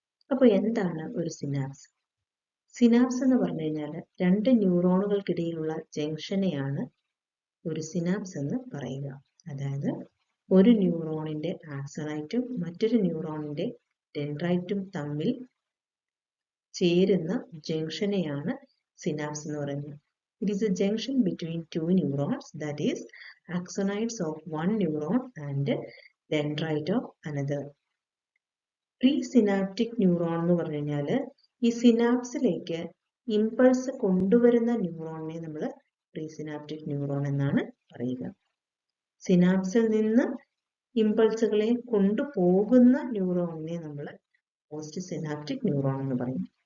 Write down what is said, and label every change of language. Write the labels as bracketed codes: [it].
[ml] അപ്പോൾ എന്താണ് ഒരു സിനാപ്സ്? സിനാപ്സ് എന്ന് പറഞ്ഞു കഴിഞ്ഞാൽ രണ്ട് ന്യൂറോണുകൾക്കിടയിലുള്ള ജംഗ്ഷനെയാണ് ഒരു സിനാപ്സ് എന്ന് പറയുക. അതായത് ഒരു ന്യൂറോണിന്റെ ആക്സണൈറ്റും മറ്റൊരു ന്യൂറോണിന്റെ ഡെൻഡ്രൈറ്റും തമ്മിൽ ചേരുന്ന ജംഗ്ഷനെയാണ് സിനാപ്സ് എന്ന് പറയുന്നത്. [en] It is a junction between two neurons, that is axonites of one neuron and dendrite of another. [ml] പ്രീസിനാപ്റ്റിക് neuron എന്ന് പറഞ്ഞു കഴിഞ്ഞാൽ ഈ സിനാപ്സിലേക്ക് ഇമ്പൾസ് കൊണ്ടുവരുന്ന ന്യൂറോണിനെ നമ്മൾ പ്രീസിനാപ്റ്റിക് ന്യൂറോൺ എന്നാണ് പറയുക. സിനാപ്സിൽ നിന്ന് ഇമ്പൾസുകളെ കൊണ്ടുപോകുന്ന ന്യൂറോണിനെ നമ്മൾ പോസ്റ്റ് സിനാപ്റ്റിക് ന്യൂറോൺ എന്ന് പറയും.